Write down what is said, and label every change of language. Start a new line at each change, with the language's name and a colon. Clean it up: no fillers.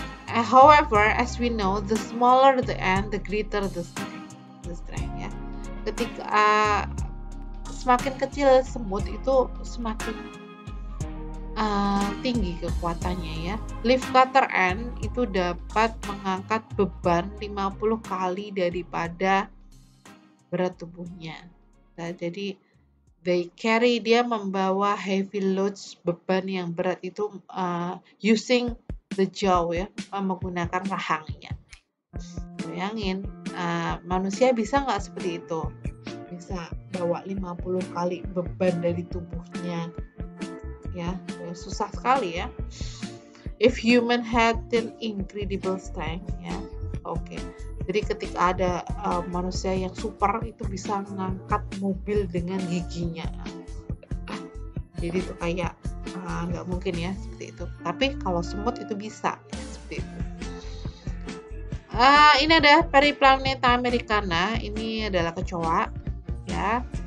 English: However, as we know, the smaller the ant, the greater the strength ya.
Indonesian: Ketika semakin kecil semut itu semakin tinggi kekuatannya ya. Leaf cutter ant itu dapat mengangkat beban 50 kali daripada berat tubuhnya. Nah, jadi dia membawa
English: heavy loads,
Indonesian: beban yang berat itu
English: using the jaw
Indonesian: ya, menggunakan rahangnya. Bayangin, manusia bisa nggak seperti itu? Bisa bawa 50 kali beban dari tubuhnya ya, susah sekali ya.
English: If human had an incredible strength ya. Oke.
Indonesian: Jadi ketika ada manusia yang super itu bisa mengangkat mobil dengan giginya. Jadi itu kayak nggak mungkin ya seperti itu. Tapi kalau semut itu bisa ya, seperti itu. Ini ada Periplaneta americana. Ini adalah kecoa ya.